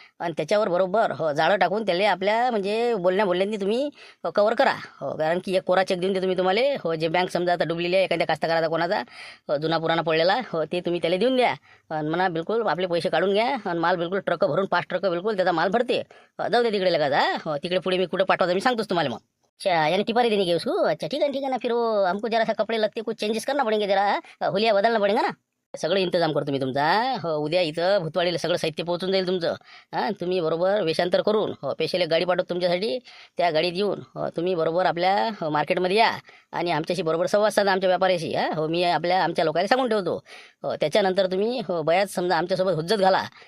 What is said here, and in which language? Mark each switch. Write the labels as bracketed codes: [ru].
[mr] आणि त्याच्यावर बरोबर हो जाळं टाकून त्याला आपल्या म्हणजे बोलण्यानी तुम्ही कवर करा. हो कारण की एक कोरा चेक देऊन ते तुम्हाला. हो जे बँक समजा आता डुबलेली आहे एखाद्या कास्तकाराचा कोणाचा जुना पुराणा पडलेला, हो ते तुम्ही त्याला देऊन द्या. आणि म्हणा बिलकुल आपले पैसे काढून घ्या. आणि माल बिलकुल ट्रक भरून 5 ट्रक बिलकुल त्याचा माल भरते. जाऊ दे तिकडे लगा जा. हो तिकडे पुढे मी कुठं पाठवायचं मी सांगतोच तुम्हाला मग. [hi] अच्छा यानी टिपारी देने की उसको। अच्छा ठीक है ना, फिर वो हमको जरा सा कपड़े लगते कुछ चेंजेस करना पड़ेंगे, जरा हुलिया बदलना पडेगा ना. [mr] सगळं इंतजाम करतो मी तुमचा. हो उद्या इथं भूतवाडीला सगळं साहित्य पोहोचून जाईल तुमचं. हां तुम्ही बरोबर वेषांतर करून स्पेशल एक गाडी पाठवतो तुमच्यासाठी. त्या गाडीत येऊन तुम्ही बरोबर आपल्या मार्केटमध्ये या आणि आमच्याशी बरोबर संवाद साधा आमच्या व्यापाऱ्याशी. हो मी आमच्या लोकांना सांगून ठेवतो. त्याच्यानंतर तुम्ही बयाच समजा आमच्यासोबत हुज्जत घाला.